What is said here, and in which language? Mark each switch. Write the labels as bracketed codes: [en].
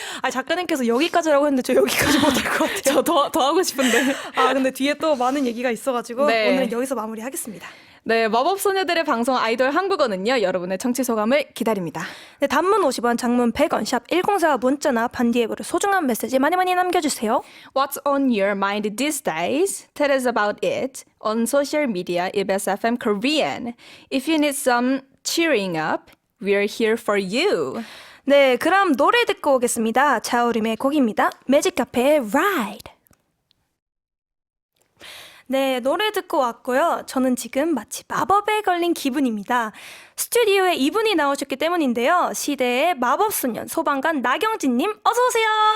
[ko] 작가님께서 여기까지라고 했는데 저 여기까지 못할 것 같아요. 저 더 하고 싶은데. 근데 뒤에 또 많은 얘기가 있어가지고 네. 오늘은 여기서 마무리하겠습니다. 네, 마법소녀들의 방송 아이돌 한국어는요. 여러분의 청취 소감을 기다립니다. 네, 단문 50원, 장문 100원, 샵 1044 문자나 반디앱으로 소중한 메시지 많이 남겨주세요. [en] What's on your mind these days? Tell us about it on social media EBS FM Korean. If you need some cheering up, we're here for you. [ko] 네, 그럼 노래 듣고 오겠습니다. 자우림의 곡입니다. 매직카페의 Ride. 네, 노래 듣고 왔고요. 저는 지금 마치 마법에 걸린 기분입니다. 스튜디오에 이분이 나오셨기 때문인데요. 시대의 마법소년 소방관 나경진님 어서 오세요.